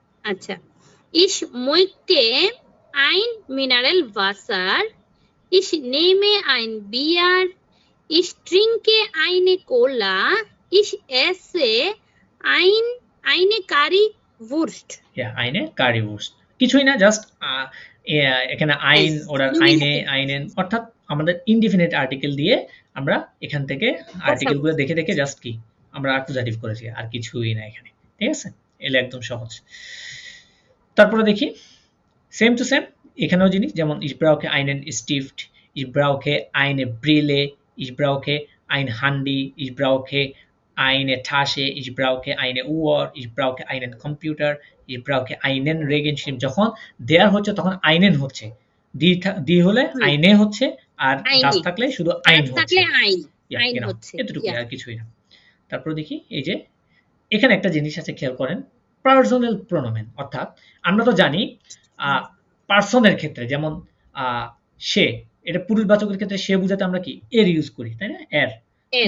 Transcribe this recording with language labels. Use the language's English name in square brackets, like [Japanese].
[German] আচ্ছা, ich möchte ein Mineralwasser, ich nehme ein Bier, ich trinke eine Cola, ich esse eine Currywurst। [Bangla] আইনে কারিউস্ট, কিছুই না, just এখানে আইন ওরা আইনে আইনেন, অর্থাৎ আমাদের ইনডিফিনিট আর্টিকেল দিয়ে আমরা এখান থেকে আর্টিকেল গুলো দেখে দেখে জাস্ট কি আমরা অ্যাকুজাটিভ করেছি, আর কিছুই না এখানে। ঠিক আছে, এলে একদম সহজ। তারপরে দেখি সেম টু সেম এখানেও জিনিস, যেমন [German] ich brauche einen Stift, ich brauche eine Brille, ich brauche ein Handy, ich brauche eine Tasche, ich brauche eine Uhr, ich brauche einen Computer, ich brauche einen Regenschirm। [Bangla] যখন দেয়ার হচ্ছে তখন আইনেন হচ্ছে, দি হলে আইনে হচ্ছে, আর দাস থাকলে শুধু আইন হচ্ছে। এতটুকু, আর কিছুই না। তারপর দেখি এই যে এখানে একটা জিনিস আছে, খেয়াল করেন, পার্সোনাল প্রোনোমেন, অর্থাৎ আমরা তো জানি পার্সনের ক্ষেত্রে, যেমন সে, এটা পুরুষবাচকের ক্ষেত্রে সে বোঝাতে আমরা কি এর ইউজ করি, তাই না? এর।